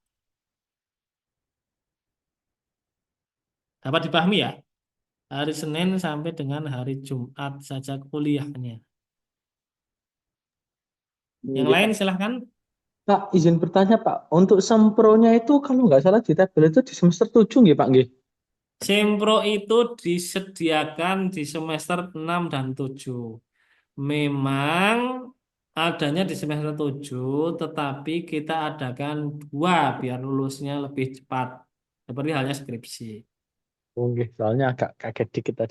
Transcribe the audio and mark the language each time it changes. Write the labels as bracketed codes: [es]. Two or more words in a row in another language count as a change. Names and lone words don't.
[id] Dapat dipahami ya? Hari Senin sampai dengan hari Jumat saja kuliahnya. Yang Iya, lain Pak. silahkan. Pak, izin bertanya, Pak. Untuk sempronya itu kalau nggak salah di tabel itu di semester 7 nggih, Pak, nggih? Sempro itu disediakan di semester 6 dan 7. Memang adanya di semester 7, tetapi kita adakan 2 biar lulusnya lebih cepat. Seperti halnya skripsi. Oh, nggih. Soalnya agak kaget dikit tadi.